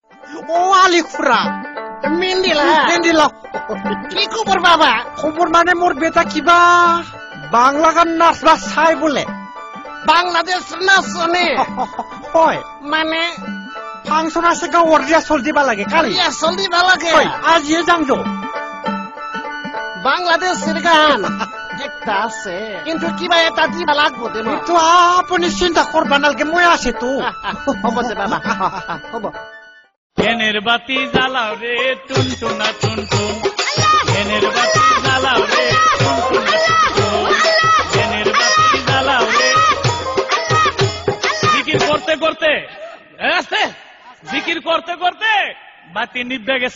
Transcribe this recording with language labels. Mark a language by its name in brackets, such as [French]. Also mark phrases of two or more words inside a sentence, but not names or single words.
[Assamese] ও আলি খুড়া মেন্দিলা কি খবর বাবা? খবর মানে মোর বেটা কিবা বাংলা গান নাচবা চাই বোলে। বাংলাদেশ নাচনে হয় মানে ফাংশন আছে গাঁৱৰ ৰিহাৰ্চল দিবা লাগে। কালি ৰিহাৰ্চল দিবা লাগে আজিয়ে যাম যো। [Bangla] বাংলাদেশের গান একটা আছে কিন্তু [Assamese] কিবা এটা দিবা লাগবো দে। [Bangla] তো আপনি চিন্তা করবা [Assamese] নালগে মই আছে তো। হ'ব দে বাবা হ'ব। [Bangla] জ্ঞানের বাতি জ্বালাও রে টুনটুনা টুনটুন, জ্ঞানের বাতি জ্বালাও রে টুনটুনা টুনটুন, জ্ঞানের বাতি জ্বালাও রে। জিকির করতে করতে আসতে জিকির করতে করতে বাতি নিভা গেছে।